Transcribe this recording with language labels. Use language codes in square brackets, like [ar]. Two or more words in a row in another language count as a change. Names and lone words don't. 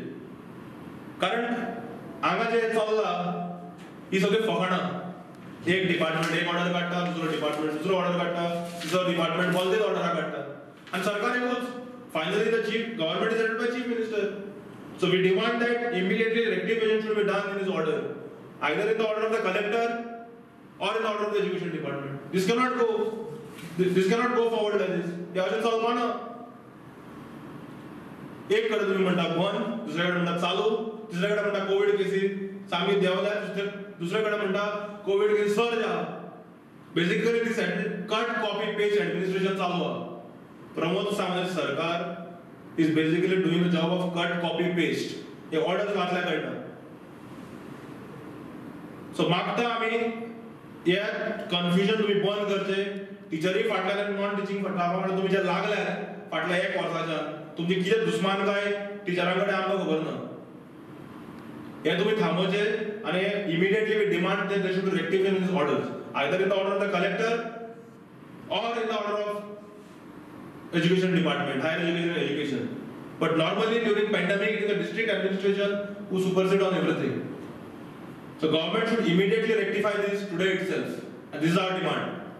[kok] कारण हांगा जे चल्ला ही सगळी फकाणां. एक डिपार्टमेंट एक ऑर्डर काडटा, दुसरो डिपार्टमेंट दुसरो ऑर्डर काडटा, तिसरो डिपार्टमेंट बोलतेच ऑर्डर काडटा. आनी सरकार एकूच. [en] Finally the chief government is headed by chief minister. so we demand that immediately rectification should be done in this order, either in the order of the collector or in the order of the education department. This cannot go forward like this. [kok] हे अशें चलपाना. एक कडे तुम्ही म्हणटा बंद, दुसऱ्याकडे म्हणटा चालू, तिसऱ्याकडे म्हणटा [en] covid cases [kok] सामी देवल्या, दुसऱ्याकडे म्हणटा [en] covid case surge [kok] आहा. [en] basically this cut copy paste administration [kok] चालू आहा. [en] प्रमोद सावंत सरकार is basically doing the job of cut copy paste. [kok] हे ऑर्डर्स वाचल्या कळटा. सो मागता आमी हे कन्फ्युजन तुम्ही बंद करचे. टीचरही फाटल्यान आनी [en] non teaching [kok] फाटल्यान तुम्ही जे लागल्यात फाटल्या एक वर्साच्यान तुमची कितें दुस्मान काय टिचरांकडे आमकां खबर ना. हे तुम्ही थांबोवचे आनी [en] immediately we demand that there should be rectification in these orders, either in the order of the collector or in the order of education department, higher education and education. But normally during pandemic it is the district administration who supersede on everything. So government should immediately rectify this today itself, and this is our demand.